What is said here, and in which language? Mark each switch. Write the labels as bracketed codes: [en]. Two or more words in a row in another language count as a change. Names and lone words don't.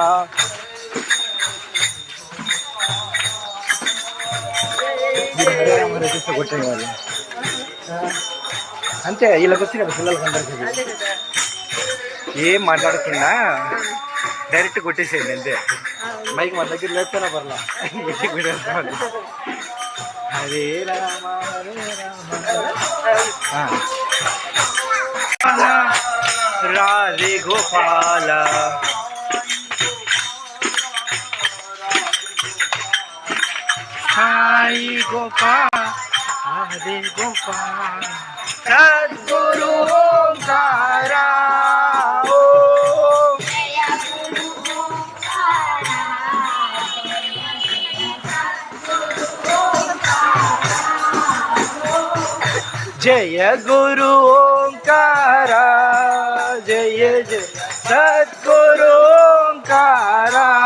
[te] అంతే వీళ్ళకి వచ్చిన పిల్లలకి అందరికీ ఏం మాట్లాడకుండా డైరెక్ట్ కొట్టేసేయండి అంతే మైక్ మన దగ్గర లేపుతారా పర్లా [sa] హరే రామ హరే రామ రాధే గోపాల సాయి గోపాల राधे गोपाल सद्गुरु ओंकारा ओम जय गुरु ओंकारा जय जय सद्गुरु ओंकारा